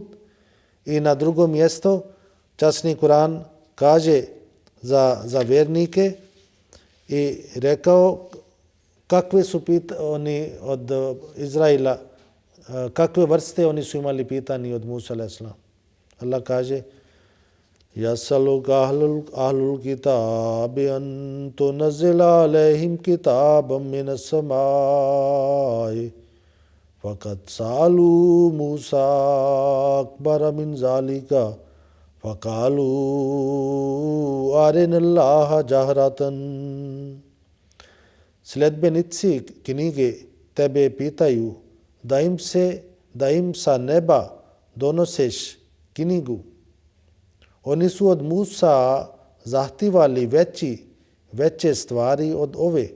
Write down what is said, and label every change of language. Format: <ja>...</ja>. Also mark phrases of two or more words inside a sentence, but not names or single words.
<bs>I na drugom mjestu časni Kur'an kaže za vjernike i rekao kakve su oni od Izraila, kakve vrste oni su imali pitanje od Musa a.s.</bs> <ar>Allah kaže يَسَلُكَ أَهْلُ الْكِتَابِ أَن تُنَزِّلَ عَلَيْهِمْ كِتَابًا مِنَ السَّمَاءِ فَقَدْ سَأَلُوا مُوسَى أَكْبَرَ مِنْ ذَلِكَ فَقَالُوا أَرِنَا اللَّهَ جَهْرَةً.</ar> <bs>Sledbenici knjige tebe pitaju da im sa neba donoseš knjigu. Oni su od Musa zahtijevali veće stvari od ove.</bs>